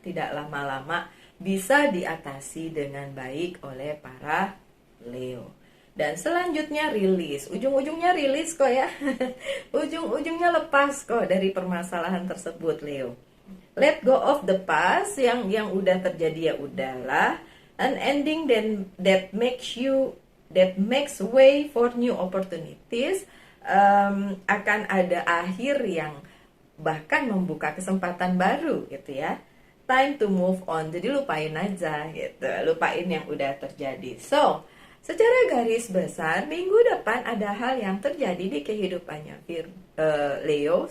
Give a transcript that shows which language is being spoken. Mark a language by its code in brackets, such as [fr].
[id] Tidak lama-lama, bisa diatasi dengan baik oleh para Leo. Dan selanjutnya rilis. Ujung-ujungnya rilis kok ya. Ujung-ujungnya lepas kok dari permasalahan tersebut, Leo. [en] Let go of the past, [id] yang udah terjadi ya udahlah. [en] An ending then that makes way for new opportunities. [id] Akan ada akhir yang bahkan membuka kesempatan baru gitu ya. [en] Time to move on. [id] Jadi lupain aja gitu. Lupain yang udah terjadi. So, secara garis besar, minggu depan ada hal yang terjadi di kehidupannya Leo.